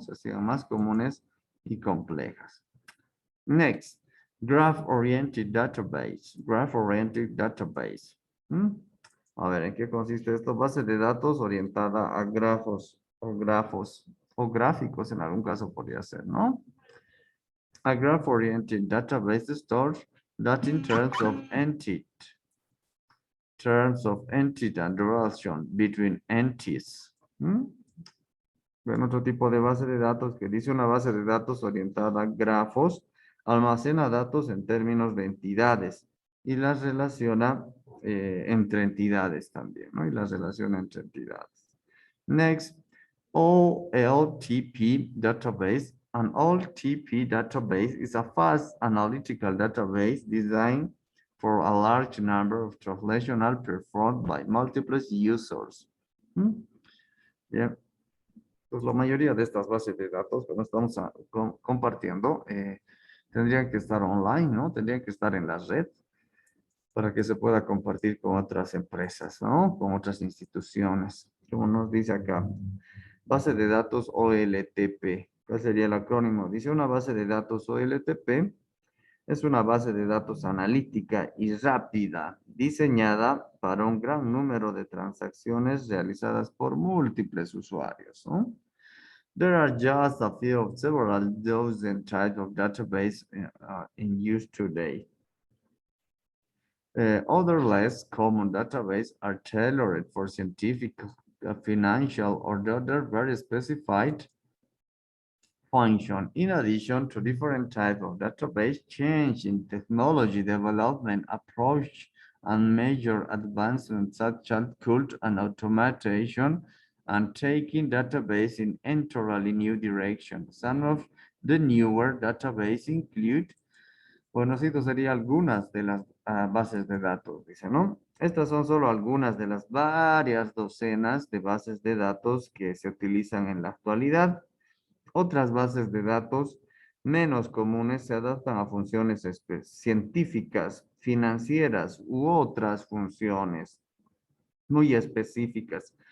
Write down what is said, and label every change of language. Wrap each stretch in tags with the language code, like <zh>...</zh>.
<es>Se hacían más comunes y complejas.</es> <en>Next,</en> <es>Graph-Oriented Database. Graph-Oriented Database. A ver, ¿en qué consiste esto? Base de datos orientada a grafos o gráficos, en algún caso podría ser, ¿no?</es> <en>A graph-oriented database stores data in terms of entity and relation between entities.</en> <es>Bueno, otro tipo de base de datos que dice una base de datos orientada a grafos, almacena datos en términos de entidades y las relaciona entre entidades también, ¿no? Y las relaciona entre entidades.</es> <en>Next, OLTP database. An OLTP database is a fast analytical database designed for a large number of translational performed by multiple users.</en> <es>Bien. Pues la mayoría de estas bases de datos que nos estamos compartiendo tendrían que estar online, ¿no? Tendrían que estar en la red para que se pueda compartir con otras empresas, ¿no? Con otras instituciones. Como nos dice acá, base de datos OLTP. ¿Cuál sería el acrónimo? Dice una base de datos OLTP es una base de datos analítica y rápida, diseñada para un gran número de transacciones realizadas por múltiples usuarios, ¿no?</es> <en>There are just a few of several dozen types of database in use today. Other less common databases are tailored for scientific, financial, or other very specified function. In addition to different types of database, change in technology development approach and major advancements such as cult and automation and taking database in entirely new direction. Some of the newer database include,</en> <es>bueno, esto sería algunas de las bases de datos, dice, ¿no? Estas son solo algunas de las varias docenas de bases de datos que se utilizan en la actualidad. Otras bases de datos menos comunes se adaptan a funciones científicas, financieras u otras funciones muy específicas.</es>